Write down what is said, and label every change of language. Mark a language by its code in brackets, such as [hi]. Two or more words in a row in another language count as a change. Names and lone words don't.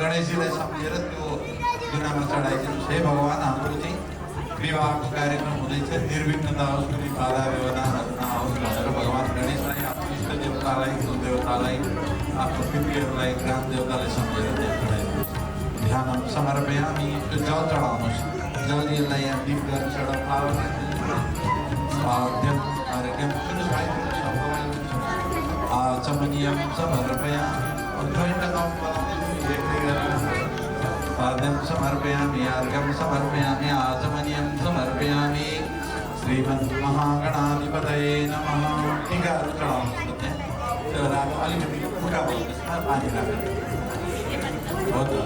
[ne] गणेशजीलाई सम्झेर त्यो जुनामा चढाइदिनुहोस्। हे भगवान्, हाम्रो चाहिँ विवाहको कार्यक्रम हुँदैछ, निर्विघ्नता होस्, कुनै बाधा व्यवधानहरू नआओस् भनेर भगवान् गणेशलाई, आफ्नो इष्ट देवतालाई, कुल देवतालाई, आफ्नो पितृहरूलाई, ग्राम देवतालाई सम्झेर त्यहाँ चढाइदिनुहोस्। [sa] ध्यान समर्पयामि। [ne] त्यो जल चढाउनुहोस्। जल यसलाई यहाँ डिप गरेर एउटा फ्लावर आर्घ्यम सुन्नुहोस् भाइ, [sa] आचमनीयं समर्पयामि। पाद्यं समर्पयामि, अर्घ्यं समर्पयामि, आचमनीयं समर्पयामि। श्रीमन्महागणाधिपतये नमः। [ne] टीकाहरू चढाउनुहोस् त्यहाँ। त्यो राख्नु अलिकति फुटा भन्नुहोस् न, पानी राखेर हो त।